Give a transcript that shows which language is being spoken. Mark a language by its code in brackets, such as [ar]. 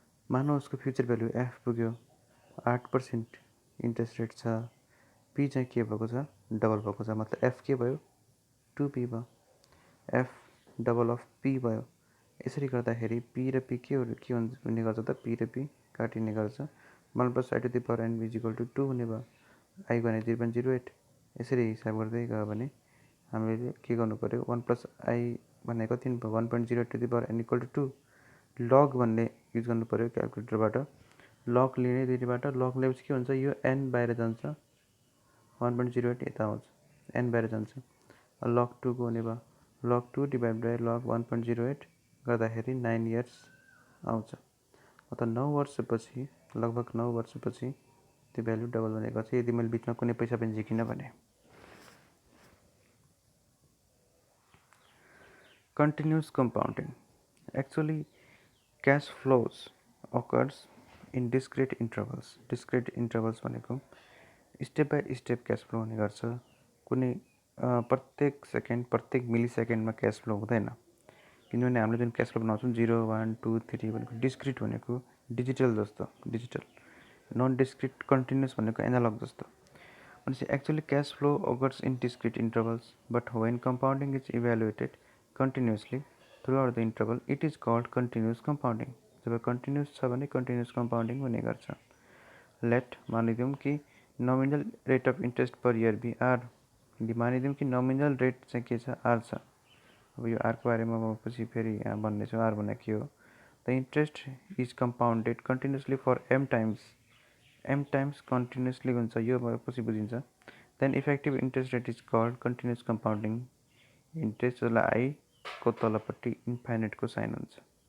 [ne] मानौ उसको future value F पुग्यो, 8% इन्ट्रेस्ट रेट छ, पी चाहिँ के भएको छ? डबल भएको छ, मतलब एफ के भयो? 2p भयो, एफ डबल अफ पी भयो। यसरी गर्दाखेरि पी र पी के हुने गर्छ त? पी र पी काटिने गर्छ। 1 + I to the power n = 2 हुने भयो, आई भने 0.08। यसरी हिसाब गर्दै गयो भने हामीले के गर्नु पऱ्यो? 1 + I भन्ने कति भयो? 1.0 to the power n = 2। लग भन्ने युज गर्नु पऱ्यो क्यालकुलेटरबाट। लग लिने दुईबाट, लग लिएपछि के हुन्छ? यो n बाहिर जान्छ, 1.08 यता आउँछ, n बाहिर जान्छ, लग 2 को हुने भयो। लग 2 / लग 1.08 गर्दाखेरि 9 इयर्स आउँछ। मतलब 9 वर्षपछि, लगभग 9 वर्षपछि त्यो भ्यालु डबल हुने गर्छ, यदि मैले बिचमा कुनै पैसा पनि झिकिनँ भने। [en] Continuous compounding. Actually, cash flows occurs in discrete intervals. [ne] Discrete intervals भनेको step by step cash flow हुने गर्छ। कुनै प्रत्येक सेकेन्ड, प्रत्येक मिली सेकेन्डमा क्यास फ्लो हुँदैन, किनभने हामीले जुन क्यास फ्लो बनाउँछौँ 0 1 2 3 भनेको डिस्क्रिट भनेको डिजिटल जस्तो, डिजिटल। नन डिस्क्रिट कन्टिन्युस भनेको एनालग जस्तो। [en] भनेपछि actually cash flow occurs in discrete intervals, but when compounding is evaluated continuously throughout the interval, it is called continuous compounding. [ne] Job continuous छ भने continuous compounding हुने गर्छ। [en] let [ne] मानिदिउँ कि [en] Nominal rate of interest per year be r. [ne] मानिदिउँ कि nominal rate चाहिँ के छ? Are छ। अब यो आरको बारेमा म पछि फेरि यहाँ भन्नेछु आर भने के हो। [en] the interest is compounded continuously for m times continuously [ne] हुन्छ, यो पछि बुझिन्छ। [en] then effective interest rate is called continuous compounding interest, [ne] जसलाई आईको तलपट्टि इन्फाइनाइटको साइन हुन्छ।